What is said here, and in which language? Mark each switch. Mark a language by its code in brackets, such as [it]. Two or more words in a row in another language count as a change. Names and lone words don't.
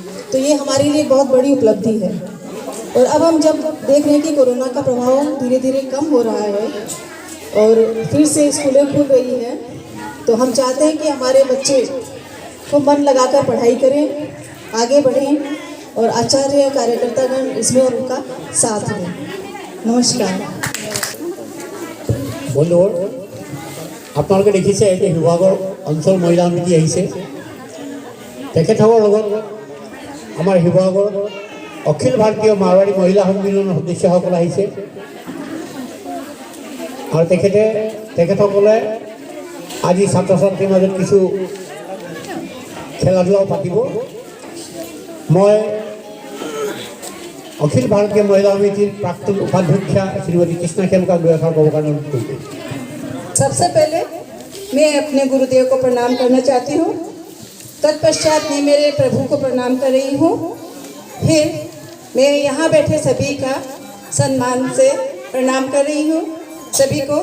[hi] तो ये हमारे लिए बहुत बड़ी उपलब्धि है। और अब हम जब देख रहे हैं कि कोरोना का प्रभाव धीरे धीरे कम हो रहा है और फिर से स्कूलें खुल रही हैं, तो हम चाहते हैं कि हमारे बच्चे को मन लगाकर पढ़ाई करें, आगे बढ़ें, और आचार्य कार्यकर्तागण इसमें उनका साथ दें। नमस्कार। [as] বন্ধুবোৰ, আপোনালোকে দেখিছে যে শিৱসাগৰ অঞ্চল মহিলা সমিতি আহিছে। তেখেতসকলৰ লগত আমাৰ শিৱসাগৰ অখিল ভাৰতীয় মাৰোৱাৰী মহিলা সন্মিলনৰ সদস্যসকল আহিছে, আৰু তেখেতসকলে আজি ছাত্ৰ ছাত্ৰীৰ মাজত কিছু খেলা ধূলাও পাতিব। [hi] মই अखिल भारतीय महिला समिति प्राक्तन उपाध्यक्षा श्रीमती कृष्णा खेम का व्यवहार को सबसे पहले मैं अपने गुरुदेव को प्रणाम करना चाहती हूँ। तत्पश्चात मैं मेरे प्रभु को प्रणाम कर रही हूँ। फिर मैं यहाँ बैठे सभी का सम्मान से प्रणाम कर रही हूँ सभी को।